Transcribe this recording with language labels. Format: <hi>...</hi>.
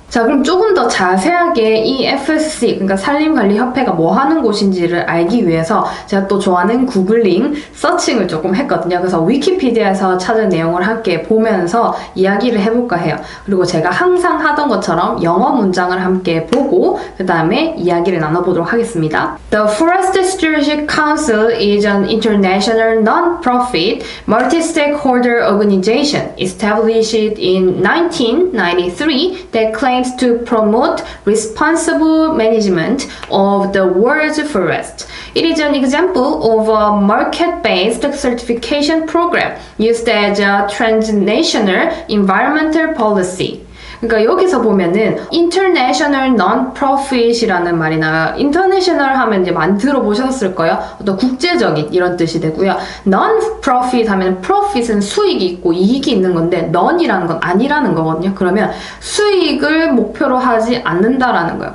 <ko>자, 그럼 조금 더 자세하게 이 FSC, 그러니까 산림관리협회가 뭐 하는 곳인지를 알기 위해서 제가 또 좋아하는 구글링, 서칭을 조금 했거든요. 그래서 위키피디아에서 찾은 내용을 함께 보면서 이야기를 해볼까 해요. 그리고 제가 항상 하던 것처럼 영어 문장을 함께 보고 그 다음에 이야기를 나눠보도록 하겠습니다.</ko> <en>The Forest Stewardship Council is an international non-profit, multi-stakeholder organization established in 1993 that claims to promote responsible management of the world's forest. It is an example of a market-based certification program used as a transnational environmental policy.</en> <ko>그러니까 여기서 보면은</ko> <en>international non-profit</en> <ko>이라는 말이 나와요. international 하면 이제 많이 들어보셨을 거예요. 어떤 국제적인 이런 뜻이 되고요. non-profit 하면 profit은 수익이 있고 이익이 있는 건데 non이라는 건 아니라는 거거든요. 그러면 수익을 목표로 하지 않는다라는 거예요.</ko>